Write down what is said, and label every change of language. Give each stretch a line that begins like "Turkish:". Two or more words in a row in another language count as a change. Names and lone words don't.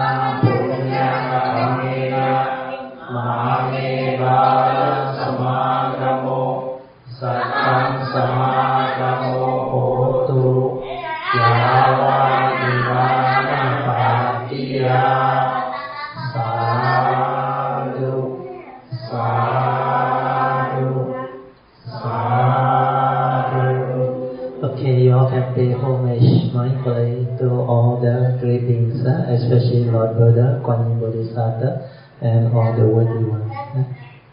Pali: punya kamena mahame bala samagamo sattam samagamo hotu yawa nirvana patiya sadhu sadhu sadhu.
English: Okay, you all can pay homage mindfully to all the great beings, especially Lord Buddha, Kuan Yin Bodhisattva, and all the worthy ones.